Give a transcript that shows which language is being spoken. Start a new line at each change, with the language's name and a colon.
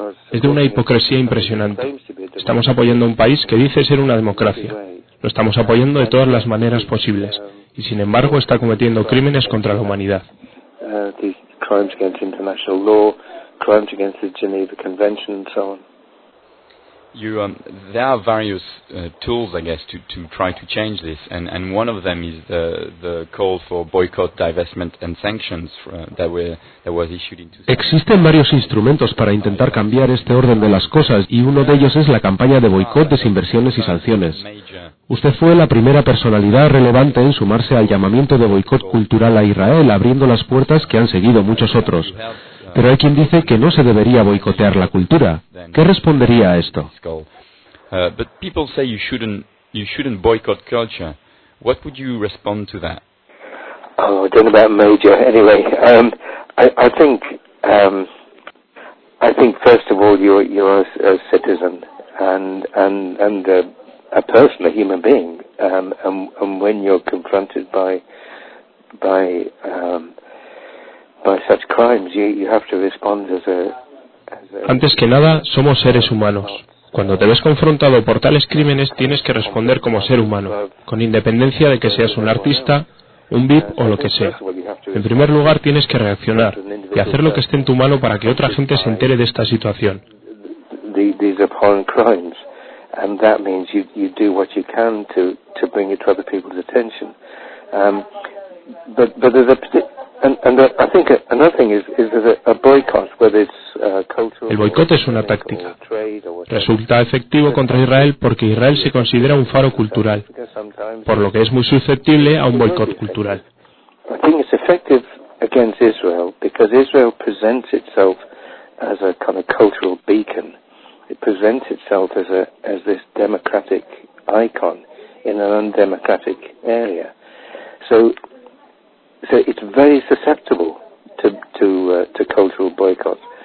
Spanish: Es de una hipocresía impresionante. Estamos apoyando a un país que dice ser una democracia. Lo estamos apoyando de todas las maneras posibles, y sin embargo está cometiendo crímenes contra la humanidad.
English: Crimes against international law, crimes against the Geneva Convention, and so on. There are various tools, I guess, to try to change this, and one of them is the call for boycott, divestment, and sanctions that was issued in 2000.
Spanish: Existen varios instrumentos para intentar cambiar este orden de las cosas, y uno de ellos es la campaña de boicot, desinversiones y sanciones. Usted fue la primera personalidad relevante en sumarse al llamamiento de boicot cultural a Israel, abriendo las puertas que han seguido muchos otros. Pero hay quien dice que no se debería boicotear la cultura. ¿Qué respondería a esto?
English: But people say you shouldn't boycott culture. What would you respond to that? Oh, I don't know about major. Anyway, I think first of all you're a citizen. and a person, a human being, and when you're confronted by such crimes, you have to respond
Spanish: Antes que nada, somos seres humanos. Cuando te ves confrontado por tales crímenes, tienes que responder como ser humano, con independencia de que seas un artista, un VIP o lo que sea. En primer lugar, tienes que reaccionar y hacer lo que esté en tu mano para que otra gente se entere de esta situación.
English: These abhorrent crimes, and that means you do what you can to bring it to other people's attention. But there's a and I think another thing is there's a boycott, whether it's cultural.
Spanish: El boicot es una táctica. Resulta efectivo contra Israel porque Israel se considera un faro cultural, por lo que es muy susceptible a un boicot cultural.
English: I think it's effective against Israel because Israel presents itself as a kind of cultural beacon. It presents itself as this democratic icon in an undemocratic area. So it's very susceptible to cultural boycott.